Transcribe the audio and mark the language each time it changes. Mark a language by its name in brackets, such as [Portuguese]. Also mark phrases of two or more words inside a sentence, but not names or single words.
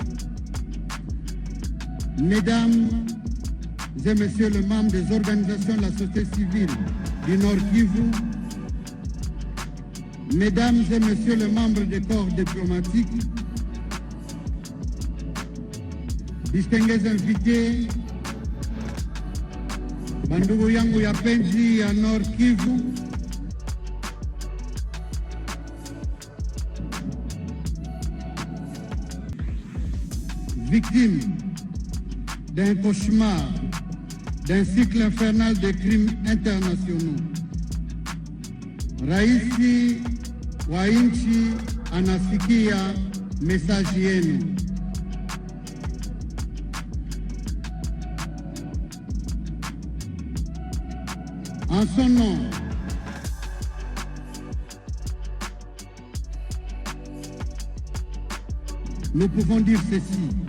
[French] mesdames et messieurs les membres des organisations de la société civile du Nord Kivu, mesdames et messieurs les membres des corps diplomatiques, distingués invités, [Swahili] bandugu yangu ya penzi ya Nord Kivu, [French] victimes d'un cauchemar, d'un cycle infernal de crimes internationaux, [Swahili] Raisi wa nchi anasikia mesaji yenu. [French] En son nom, nous pouvons dire ceci,